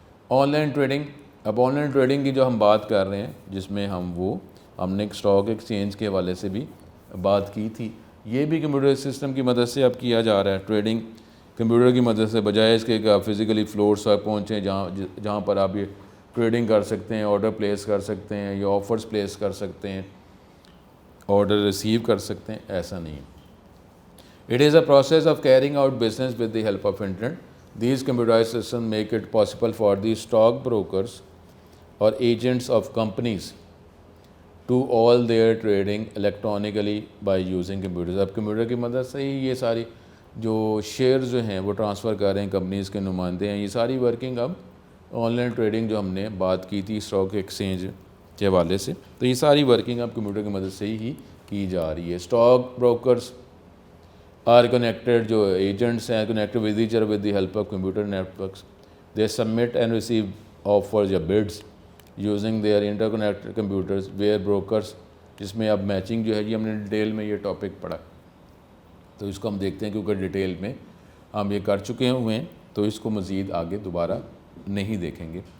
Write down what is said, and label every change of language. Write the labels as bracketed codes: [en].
[ur] On line trading, اب on line trading کی جو ہم بات کر رہے ہیں، جس میں ہم نے اسٹاک ایکسچینج کے حوالے سے بھی بات کی تھی، یہ بھی کمپیوٹر سسٹم کی مدد سے اب کیا جا رہا ہے. ٹریڈنگ کمپیوٹر کی مدد سے، بجائے اس کے کہ آپ فزیکلی فلورس پر پہنچیں جہاں پر آپ یہ ٹریڈنگ کر سکتے ہیں، آرڈر پلیس کر سکتے ہیں یا آفرز پلیس کر سکتے ہیں، آرڈر ریسیو کر سکتے ہیں، ایسا نہیں. [en] It is a process of carrying out business with the help of internet. These computerized systems make it possible for the stock brokers or agents of companies to all their trading electronically by using computers. [ur] اب computer کی مدد سے ہی یہ ساری جو shares جو ہیں وہ ٹرانسفر کر رہے ہیں، کمپنیز کے نمائندے ہیں، یہ ساری ورکنگ اب آن لائن ٹریڈنگ جو ہم نے بات کی تھی اسٹاک ایکسچینج کے حوالے سے، تو یہ ساری ورکنگ اب کمپیوٹر کی مدد سے ہی کی جا رہی ہے. [en] stock brokers are connected, [ur] جو ایجنٹس ہیں [en] connected with each other with the help of computer networks. They submit and receive offers [ur] یا [en] bids using their interconnected computers where brokers، [ur] جس میں اب میچنگ جو ہے ہم نے ڈیٹیل میں یہ ٹاپک پڑھا، تو اس کو ہم دیکھتے ہیں کیونکہ ڈیٹیل میں ہم یہ کر چکے ہوئے ہیں، تو اس کو مزید آگے دوبارہ نہیں دیکھیں گے.